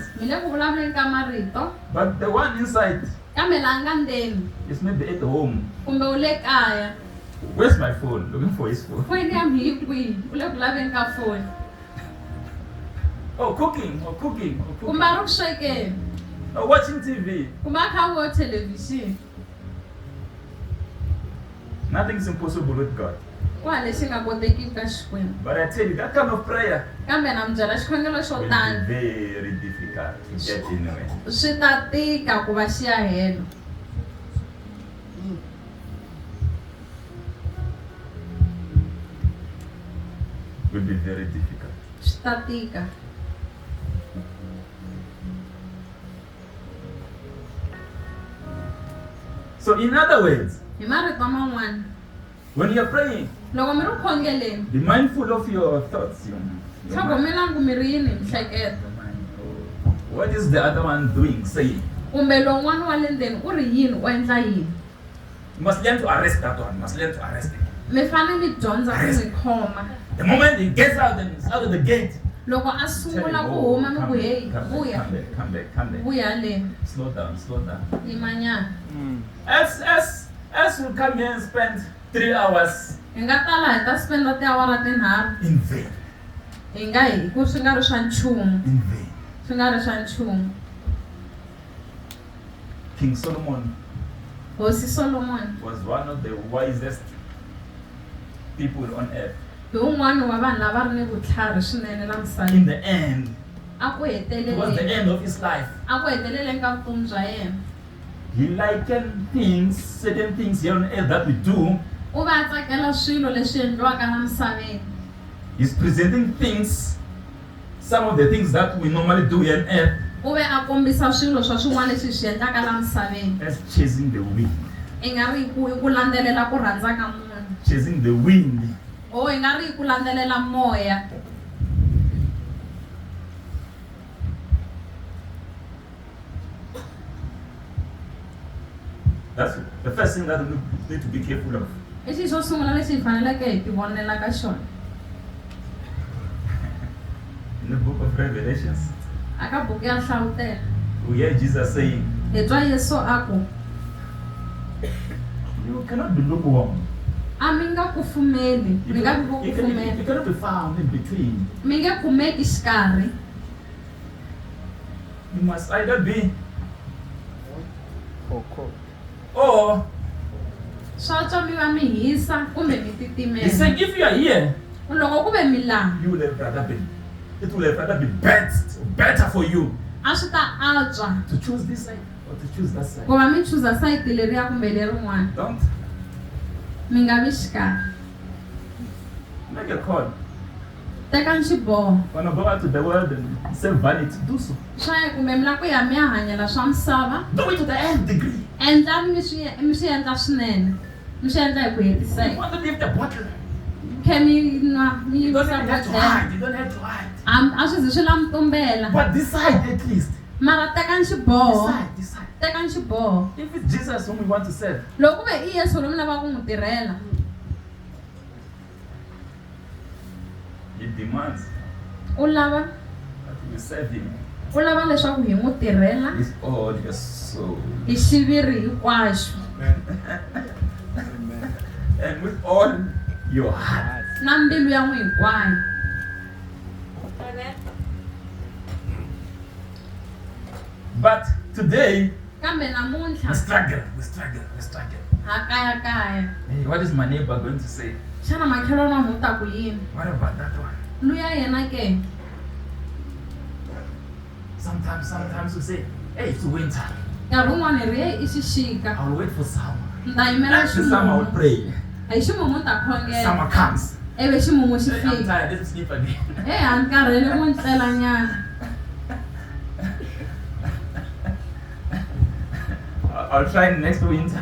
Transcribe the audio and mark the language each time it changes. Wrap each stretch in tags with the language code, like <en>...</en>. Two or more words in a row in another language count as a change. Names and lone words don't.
<ts>mi le ku vulavuleni ka marito,</ts> <en>But the one inside</en> <ts>kambe laha nga ndzeni</ts> <en>is maybe at home.</en> <ts>kumbe u le kaya.</ts> <en>Where's my phone? Looking for his phone.</en> <ts>Foyini ya mi yi kwihi? U le ku laveni ka foni</ts> <en>Oh, cooking.</en> <ts>kumbe a ri ku swekeni</ts> <en>Oh, watching TV.</en> <ts>kumbe a kha a vona thelevhixini.</ts> <en>Nothing's impossible with God.</en> <ts>Ku hava lexi nga kotekiki ka Xikwembu.</ts> <en>But I tell you, that kind of prayer</en> <ts>Kambe na mi byela xikhongelo xo</ts> <en>will</en> <ts>tani</ts> <en>be very difficult to get anywhere.</en> <ts>swi ta tika ku va xi ya helo.</ts> <en>Will be very difficult.</en> <ts>Swi ta tika.</ts> <en>So in other words,</en> <ts>Hi marito man'wana</ts> <en>when you're praying,</en> <ts>loko mi ri ku khongeleni</ts> <en>be mindful of your thoughts. Your mind.</en> <ts>tlhogomelani ku mi ri yini hi mihleketo.</ts> <en>What is the other one doing, saying?</en> <ts>kumbe lowun'wana wa le ndzeni u ri yini u endla yini.</ts> <en>You must learn to arrest that one. You must learn to arrest it.</en> <ts>Mi fanele mi dyondza ku n'wi khoma.</ts> <en>The moment he gets out and is out of the gate,</en> <ts>loko a sungula ku huma mi ku hey vuya</ts> <en>come back.</en> <ts>vuya le.</ts> <en>Slow down.</en> <ts>Yimanyana.</ts> <en>As will come here and spend 3 hours</en> <ts>Hi nga tala hi ta spenda tiawara tinharhu.</ts> <en>in vain.</en> <ts>Hi nga hi ku swi nga ri swa nchumu.</ts> <en>In vain.</en> <ts>Swi nga ri swa nchumu.</ts> <en>King Solomon</en> <ts>Hosi Solomon</ts> <en>was one of the wisest people on earth.</en> <ts>hi un'wana wa vanhu lava ri ni vutlhari swinene la</ts> <en>In</en> <ts>misaveni.</ts> <en>the end,</en> <ts>A ku</ts> <en>towards the</en> <ts>heteleleni.</ts> <en>end of his life,</en> <ts>A ku heteleleni ka vutomi bya yena.</ts> <en>he likened certain things here on earth that we do.</en> <ts>U va a tsakela swilo leswi endliwaka la misaveni.</ts> <en>He's presenting things, some of the things that we normally do here on earth,</en> <ts>U ve a kombisa swilo swa swin'wana leswi swi endlaka la misaveni.</ts> <en>as chasing the wind.</en> <ts>I nga ri ku landzelela ku rhandza ka munhu.</ts> <en>Chasing the wind.</en> <ts>I nga ri ku landzelela moya.</ts> <en>That's the first thing that we need to be careful of.</en> <ts>I xilo xo sungula lexi hi faneleke hi ti vonela ka xona.</ts> <en>In the book of Revelations,</en> <ts>Aka buku ya Nhlawutelo</ts> <en>we hear Jesus saying,</en> <ts>hi twa Yesu a ku</ts> <en>you cannot be lukewarm.</en> <ts>a mi nga kufumeli, mi nga vi vo</ts> <en>You</en> <ts>kufumela.</ts> <en>cannot be found in between.</en> <ts>Mi nge kumeki xikarhi.</ts> <en>You must either be or</en> <ts>Swa twa mi va mi hisa kumbe mi</ts> <en>he's</en> <ts>titimela.</ts> <en>saying if you are here,</en> <ts>Loko ku ve mi laha,</ts> <en>you will have rather been. It will have rather be better for you</en> <ts>a swi ta antswa</ts> <en>to choose this side or to choose that side.</en> <ts>ku va mi chuza sayiti leriya kumbe lerin'wana.</ts> <en>Don't</en> <ts>Mi nga vi xikarhi.</ts> <en>make a call.</en> <ts>Teka xiboho.</ts> <en>Wanna go out to the world and save vanity, do so.</en> <ts>Swa ya kumbe mi lava ku ya mi ya hanyela swa misava.</ts> <en>Do it to the nth degree.</en> <ts>Endlani mi swi endla swinene. Mi swi endla hi ku</ts> <en>You</en> <ts>hetiseka.</ts> <en>want to leave the bottle.</en> <ts>Khe mi nwa mi</ts> <en>You don't</en> <ts>yivisa</ts> <en>have to</en> <ts>bodlhela.</ts> <en>hide. You don't have to hide.</en> <ts>A swi zi swi la mi tumbela.</ts> <en>But decide at least.</en> <ts>Mara tekani xiboho.</ts> <en>Decide.</en> <ts>Tekani xiboho.</ts> <en>If it's Jesus whom we want to serve,</en> <ts>Loko ku ve I Yesu loyi mi lavaka ku n'wi tirhela.</ts> <en>He demands</en> <ts>U lava</ts> <en>that we serve Him</en> <ts>u lava leswaku hi n'wi tirhela</ts> <en>with all your soul</en> <ts>hi xiviri hinkwaxo</ts> <en>and with all your heart.</en> <ts>na mbilu ya n'wi hinkwayo.</ts> <en>But today,</en> <ts>Kambe</ts> <en>we</en> <ts>namuntlha</ts> <en>struggle.</en> <ts>ha kaya.</ts> <en>Hey, what is my neighbor going to say?</en> <ts>Xana makhelwani wa n'wi ta ku yini?</ts> <en>What about that one?</en> <ts>Luya yena ke.</ts> <en>Sometimes we say, hey, it's winter.</en> <ts>Nkarhi wun'wani hi ri i xixika.</ts> <en>I'll wait for summer.</en> <ts>Ni ta yimela</ts> <en>After summer, I will</en> <ts>ximumu.</ts> <en>pray.</en> <ts>Hi ximumu ni ta khongela.</ts> <en>Summer comes.</en> <ts>Ivi ximumu xi</ts> <en>Hey, I'm</en> <ts>fika.</ts> <en>tired. Let's sleep again.</en> <ts>A ni karhele ku ni tlela nyana.</ts> <en>I'll try next winter.</en>